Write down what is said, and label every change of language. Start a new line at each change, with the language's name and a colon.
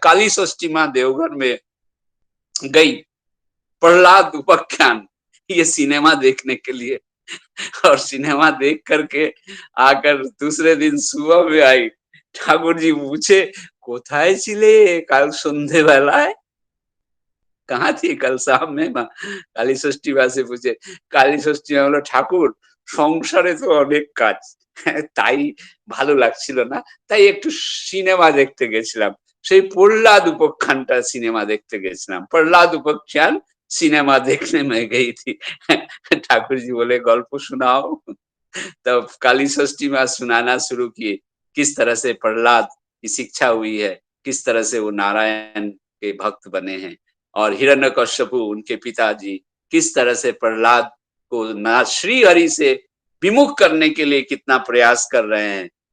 Hindi: काली षष्ठी माँ देवघर में गई प्रहलाद उपाख्यान ये सिनेमा देखने के लिए, और सिनेमा देख करके आकर दूसरे दिन सुबह में आई। ठाकुर जी पूछे,
Bangla: कोथाय छिले काल सन्धे बेलाय,
Hindi: कहाँ थी कल शाम में? काली षष्ठी माँ से पूछे। काली षष्ठी माँ बोलो,
Bangla: ठाकुर সংসারে তো অনেক কাজ, তাই ভালো লাগছিল না, তাই একটু সিনেমা দেখতে গেছিলাম। সেই প্রহ্লাদ উপাখ্যানটা সিনেমা দেখতে গেছিলাম,
Hindi: प्रहलाद उपाख्यान सिनेमा देखने में गई थी। ठाकुर जी बोले गल्प सुनाओ। तब काली षष्ठी माँ सुनाना शुरू किए, किस तरह से प्रहलाद की शिक्षा हुई है, किस तरह से वो नारायण के भक्त बने हैं, और हिरण्यकश्यपु उनके पिताजी किस तरह से प्रहलाद को ना श्री हरि से विमुख करने के लिए कितना प्रयास कर रहे हैं।